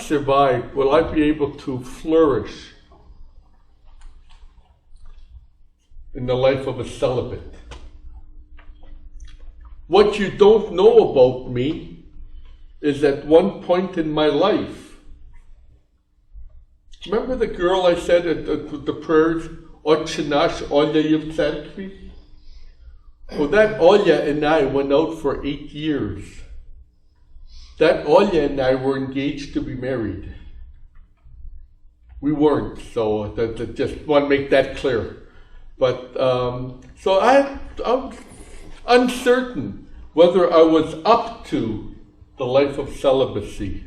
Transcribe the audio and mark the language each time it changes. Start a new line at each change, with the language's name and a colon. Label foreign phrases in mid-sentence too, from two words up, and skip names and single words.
English: Will I be able to flourish in the life of a celibate. What you don't know about me is at one point in my life, remember the girl I said at the prayers,
Polish: Otche nasz, Olja w cerkwi?
English: Well, that Olja and I went out for 8 years. That Olja and I were engaged to be married. We weren't, so that just want to make that clear. But, so I'm uncertain whether I was up to the life of celibacy.